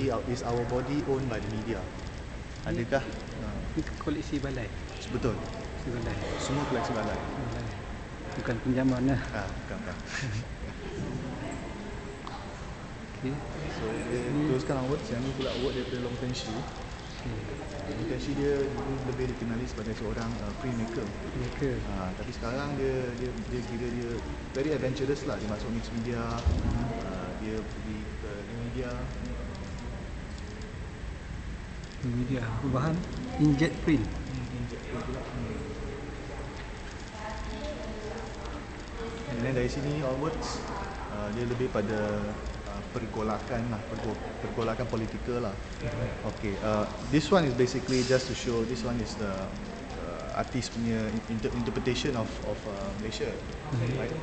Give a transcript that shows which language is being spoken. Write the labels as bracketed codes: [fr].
[en] Is our body owned by the media? [ms] Adakah ini koleksi balai? Betul. Koleksi balai. Semua koleksi balai. Bukan pinjaman lah. Bukan. Okay. So dia teruskan onwards. Yang ni pula work daripada Long Tenshi. Long Tenshi dia lebih dikenali sebagai seorang printmaker. Tapi sekarang dia kira dia [en] very adventurous [ms] lah. Dia masuk mix media, dia pergi ke media. Bahan inkjet print. Inkjet print pula. Dan dari sini onwards dia lebih pada pergolakan lah, pergolakan politikal lah. [en] Okay, this one is basically just to show, this one is the artist punya interpretation of Malaysia, right?